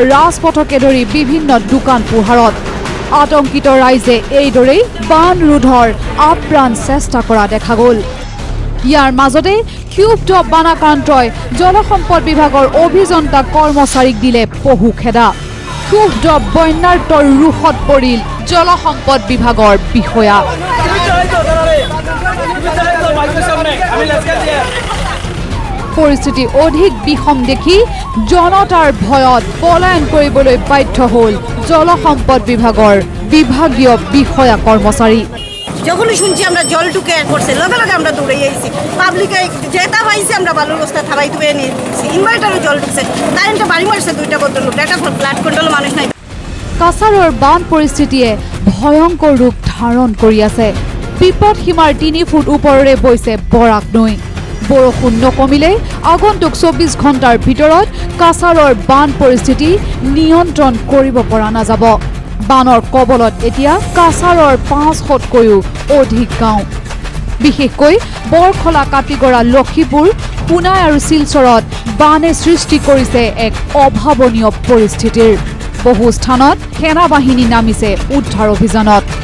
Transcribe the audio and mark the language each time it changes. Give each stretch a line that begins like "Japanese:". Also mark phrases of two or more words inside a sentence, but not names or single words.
Assamese: ৰাজপথকে ধৰি বিভিন্ন দোকান পোহাৰত আতংকিত ৰাইজে এইদৰেই বান ৰোধৰ আপ্ৰাণ চেষ্টা কৰা দেখা গ'ল ইয়াৰ মাজতে ক্ষুব্ধ বানাক্ৰান্তই জলসম্পদ বিভাগৰ অভিযন্তা কৰ্মচাৰীক দিলে পহু খেদা ক্ষুব্ধ বন্যাৰ্তৰ ৰুখত পৰিল জলসম্পদ বিভাগৰ বিষয়া পৰিস্থিতি অধিক বিষম দেখি জনতাৰ ভয়ত পলায়ন কৰিবলৈ বাধ্য হ'ল জলসম্পদ বিভাগৰ বিভাগীয় বিষয়া কৰ্মচাৰী
Bangla: যখনই শুনছি আমরা জল ঢুকে করছে লগে লগে আমরা দৌড়ে আইছি পাবলিকে যেটা পাইছি আমরা বালুর বস্তা থাবাই তুলে নিয়ে ইনভার্টারও জল ঢুকছে কারেন্টে বাড়ি মারছে 2টা বদল এটা ফ্ল্যাট কন্ট্রোল মানুষ নাই
Assamese: কাছাৰৰ বান পৰিস্থিতিয়ে ভয়ংকৰ ৰূপ ধাৰণ কৰি আছে বিপদসীমাৰ 3 ফুট ওপৰেৰে বৈছে বৰাক নৈ বৰষুণ নকমিলে আগন্তুক 24 ঘণ্টাৰ ভিতৰত কাছাৰৰ বান পৰিস্থিতি নিয়ন্ত্ৰণ কৰিব পৰা নাযাব বানৰ কবলত এতিয়া কাছাৰৰ 500তকৈও অধিক গাঁও বিশেষকৈ বৰখলা কাটিগড়া লক্ষীপুৰ পুনাই আৰু শিলচৰত বানে সৃষ্টি কৰিছে এক অভাৱনীয় পৰিস্থিতিৰ বহু স্থানত সেনা বাহিনী নামিছে উদ্ধাৰ অভিযানত